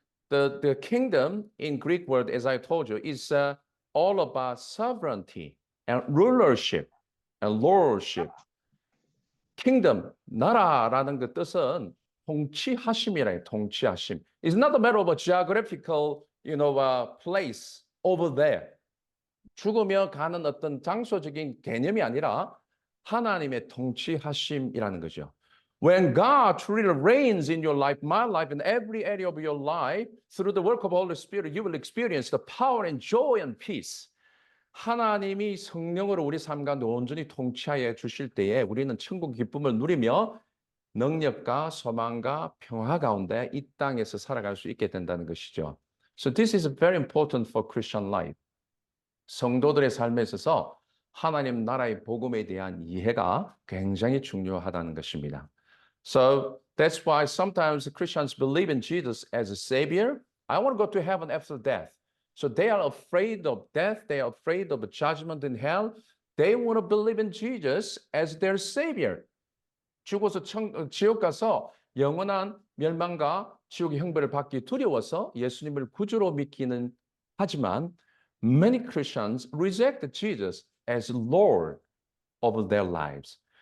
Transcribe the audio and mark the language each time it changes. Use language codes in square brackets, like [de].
[en] The kingdom in Greek word, as I told you, is all about sovereignty and rulership and lordship. [ko] Kingdom, 나라라는 그 뜻은 통치하심이라 통치하심. [en] It's not a matter of a geographical, place over there. [ko] 죽으며 가는 어떤 장소적인 개념이 아니라 하나님의 통치하심이라는 거죠. [en] When God truly reigns in your life, my life, in every area of your life, through the work of the Holy Spirit, you will experience the power and joy and peace. [ko] 하나님이 성령으로 우리 삶 가운데 온전히 통치하여 주실 때에 우리는 천국 기쁨을 누리며 능력과 소망과 평화 가운데 이 땅에서 살아갈 수 있게 된다는 것이죠. [en] So this is very important for Christian life. [ko] 성도들의 삶에 있어서 하나님 나라의 복음에 대한 이해가 굉장히 중요하다는 것입니다. [en] So that's why sometimes Christians believe in Jesus as a savior. I want to go to heaven after death. So they are afraid of death. They are afraid of judgment in hell. They want to believe in Jesus as their savior. [ko] 죽어서 지옥 가서 영원한 멸망과 지옥의 형벌을 받기 두려워서 예수님을 구주로 믿기는 하지만 [en] many Christians reject Jesus as Lord of their lives.